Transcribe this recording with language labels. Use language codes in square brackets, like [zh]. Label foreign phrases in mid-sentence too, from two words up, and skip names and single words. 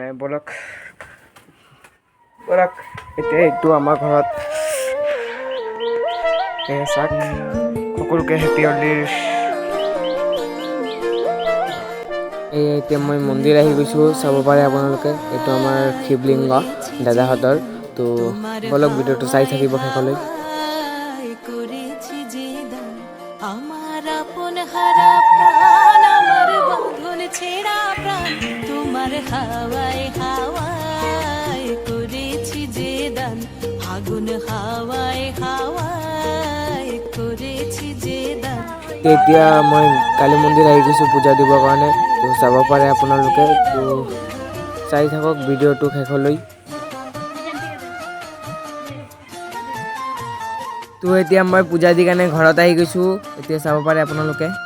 [as] বলক বলক এতিয়া এইটো আমাৰ ঘৰত চাওক, সকলোকে হেপী হোলীৰ। এতিয়া মই মন্দিৰ আহি গৈছোঁ, চাব পাৰে আপোনালোকে। এইটো আমাৰ শিৱলিংগ দাদাহঁতৰ। তো বলক ভিডিঅ'টো চাই থাকিব শেষলৈ। [bn] আমার আপন হারা প্রাণ, আমার বাঁধন ছেঁড়া প্রাণ, তোমার হাওয়ায় হাওয়ায় করেছি যে দান, ফাগুন হাওয়ায় হাওয়ায় করেছি যে দান। [as] এতিয়া মই কালী মন্দিৰ আহি গৈছোঁ পূজা দিবৰ কাৰণে। তো চাব পাৰে আপোনালোকে। তো চাই থাকক ভিডিঅ'টো শেষলৈ। তো এতিয়া মই পূজা দি কাৰণে ঘৰত আহি গৈছোঁ। এতিয়া চাব পাৰে আপোনালোকে।